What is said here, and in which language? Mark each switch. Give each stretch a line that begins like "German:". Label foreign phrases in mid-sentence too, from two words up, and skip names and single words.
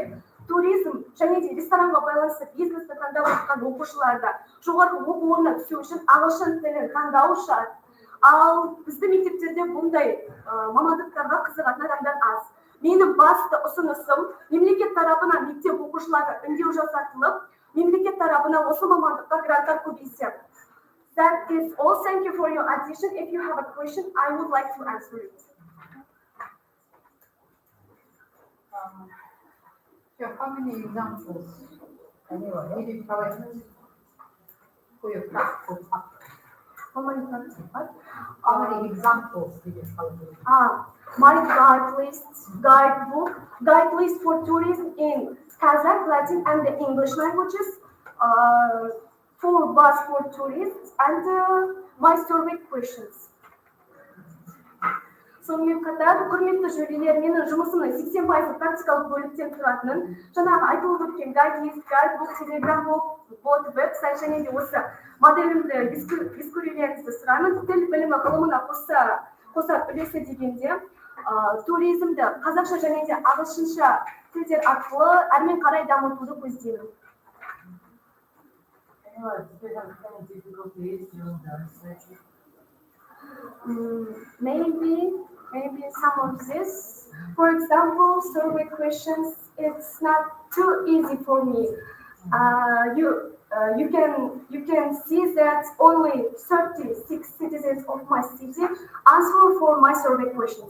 Kazakh: Туризм және де ресторанға байланысты бизнесті таңдап жатқан оқушыларда жоғарғы оқу орнына түсу үшін ағылшын тілін таңдау шарт. Ал біздің мектептерде бұндай мамандықтарға қызығатын адамдар аз. Менің басты ұсынысым мемлекет тарапынан мектеп оқушыларға үндеу жасатылып, мемлекет тарапынан осы мамандыққа гранттар көбейсе.
English: That is all. Thank you for your attention. If you have a question, I would like to answer it. How many examples? Anyway, did you collect for your practical subject? How many practical? How many examples did you collect? My guide list for tourism in Kazakh, Latin, and the English languages. 4 bus for tourists and my survey questions.
Kazakh: Сонымен қатар, құрметті жюрилер, менің жұмысымның 80% практикалық бөліктен тұратынын, жаңағы айтылып өткен
English: guide-list, guidebook, telegram-bot, website
Kazakh: және де осы моделімді ескерулеріңізді сұраймын. Тіл білімі ғылымына қоса үлесі дегенде, туризмді қазақша және де ағылшынша тілдер арқылы әрмен қарай дамытуды көздеймін.
English: Maybe some of this. For example, survey questions, it's not too easy for me. You can see that only 36 citizens of my city answer for my survey questions.